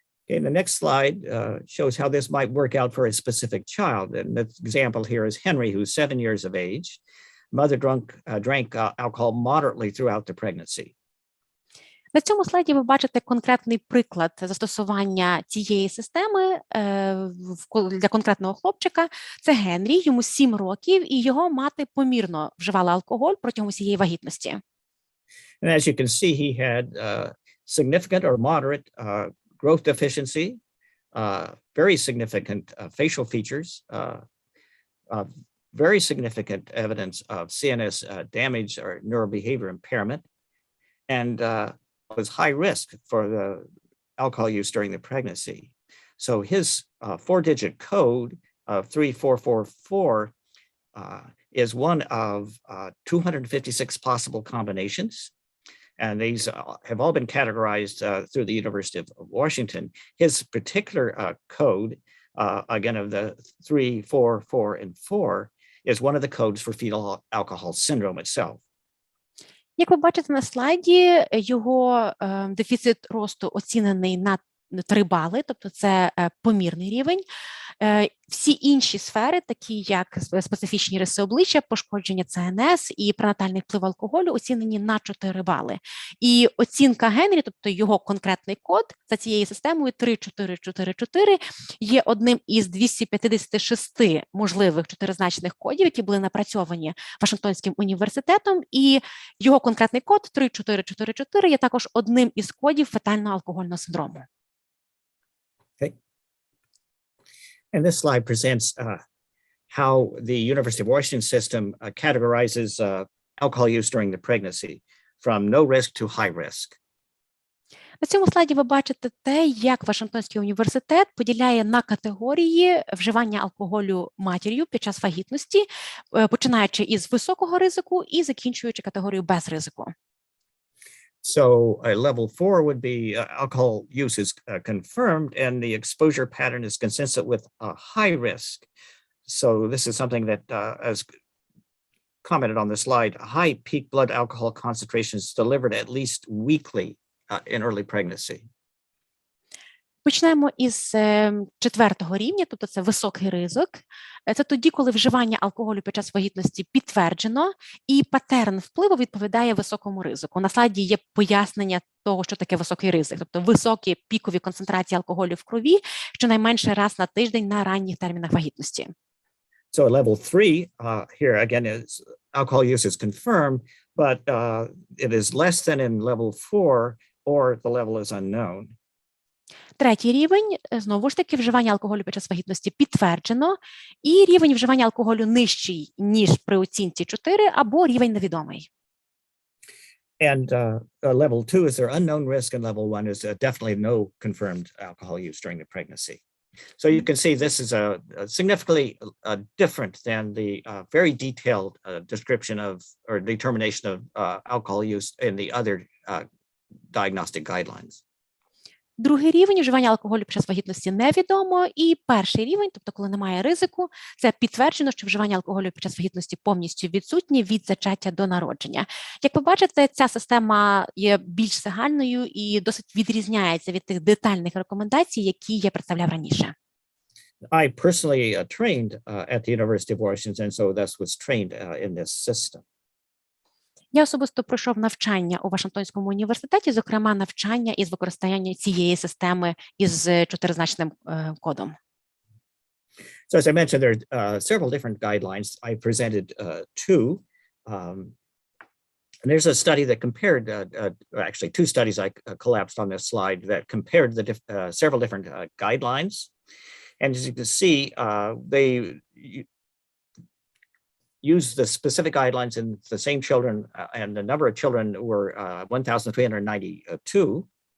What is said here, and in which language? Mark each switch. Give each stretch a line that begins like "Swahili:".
English: Okay, the next slide shows how this might work out for a specific child. And the example here is Henry, who's 7 years of age. Mother drank alcohol moderately throughout the pregnancy.
Ukrainian: На цьому слайді ви бачите конкретний приклад застосування цієї системи для конкретного хлопчика. Це Генрі, йому 7 років, і його мати помірно вживала алкоголь протягом усієї вагітності.
English: And as you can see, he had significant or moderate growth deficiency, very significant facial features, very significant evidence of CNS damage or neurobehavior impairment, and was high risk for the alcohol use during the pregnancy. So his 4-digit code of 3444 is one of 256 possible combinations. And these have all been categorized through the University of Washington. His particular code, again, of the 3, 4, 4, and 4, is one of the codes for fetal alcohol syndrome itself.
Ukrainian: Як ви бачите на слайді, його дефіцит росту оцінений на 3 бали, тобто це помірний рівень. Всі інші сфери, такі як специфічні риси обличчя, пошкодження ЦНС і пренатальний вплив алкоголю, оцінені на 4 бали. І оцінка Генрі, тобто його конкретний код за цією системою 3444, є одним із 256 можливих чотиризначних кодів, які були напрацьовані Вашингтонським університетом, і його конкретний код 3444 є також одним із кодів фетального алкогольного синдрому.
English: Okay. And this slide presents how the University of Washington system categorizes alcohol use during the pregnancy from no risk to high risk.
Ukrainian: На цьому слайді ви бачите те, як Вашингтонський університет поділяє на категорії вживання алкоголю матір'ю під час вагітності, починаючи із високого ризику і закінчуючи категорію без ризику.
English: So level 4 would be alcohol use is confirmed and the exposure pattern is consistent with a high risk. So this is something that, as commented on the slide, high peak blood alcohol concentrations delivered at least weekly in early pregnancy.
Ukrainian: Почнемо із 4-го рівня, тобто це високий ризик. Це тоді, коли вживання алкоголю під час вагітності підтверджено, і патерн впливу відповідає високому ризику. На слайді є пояснення того, що таке високий ризик, тобто високі пікові концентрації алкоголю в крові, щонайменше раз на тиждень на ранніх термінах вагітності.
English: So level 3 here again is alcohol use is confirmed, but it is less than in level 4 or the level is unknown.
Ukrainian: 3-й рівень, знову ж таки, вживання алкоголю під час вагітності підтверджено, і рівень вживання алкоголю нижчий, ніж при оцінці 4, або рівень невідомий.
English: And level 2 is their unknown risk, and level 1 is definitely no confirmed alcohol use during the pregnancy. So you can see this is significantly different than the very detailed description of or determination of alcohol use in the other diagnostic guidelines.
Ukrainian: Другий рівень вживання алкоголю під час вагітності невідомо. І перший рівень, тобто коли немає ризику, це підтверджено, що вживання алкоголю під час вагітності повністю відсутнє від зачаття до народження. Як ви бачите, ця система є більш загальною і досить відрізняється від тих детальних рекомендацій, які я представляв раніше.
English: I personally trained at the University of Washington, so thus was trained in this system.
Ukrainian: Я особисто пройшов навчання у Вашингтонському університеті, зокрема навчання із використання цієї системи із чотиризначним кодом.
English: So as I mentioned, there are several different guidelines. I presented two. And there's a study that compared, actually two studies I collapsed on this slide that compared the several different guidelines. And as you can see, they use the specific guidelines in the same children, and the number of children were 1,392.